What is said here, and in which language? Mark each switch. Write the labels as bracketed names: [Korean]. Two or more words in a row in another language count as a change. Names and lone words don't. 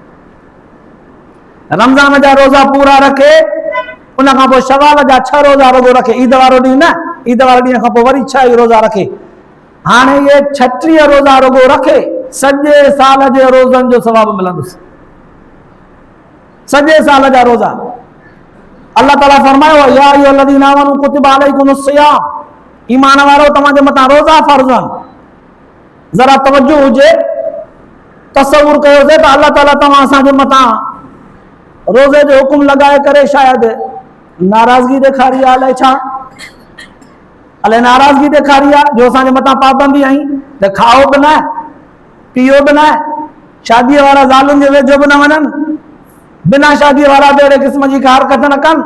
[Sindhi] रमज़ान जा रोज़ा पूरा रखे, उन खां पोइ शवाल जा 6 रोज़ा रुगो रखे, ईद वारो ॾींहुं न, ईद वारे ॾींहं खां पोइ वरी 6 ई रोज़ा रखे। हाणे ये 36 रोज़ा रुगो रखे, सॼे साल जे रोज़नि जो सवाब मिलंदुसि। सॼे साल जा रोज़ा। अल्लाह ताला फरमायो, [Arabic] يا أيها الذين آمنوا كتب عليكم الصيام, [Sindhi] ईमान वारो तव्हांजे मथां रोज़ा फ़र्ज़ आहिनि। ज़रा तवज्जो हुजे, तसवुर कयोसीं त अल्लाह ताला तव्हां असांजे मथां रोज़े जो हुकुम लॻाए करे शायदि नाराज़गी ॾेखारी आहे। अलाए छा, अलाए नाराज़गी ॾेखारी आहे जो असांजे मथां पाबंदी आई त खाओ बि न, पीओ बि न, शादीअ वारा ज़ालुनि जे वेझो बि न वञनि, बिना शादीअ वारा बि अहिड़े क़िस्म जी का हरकत न कनि।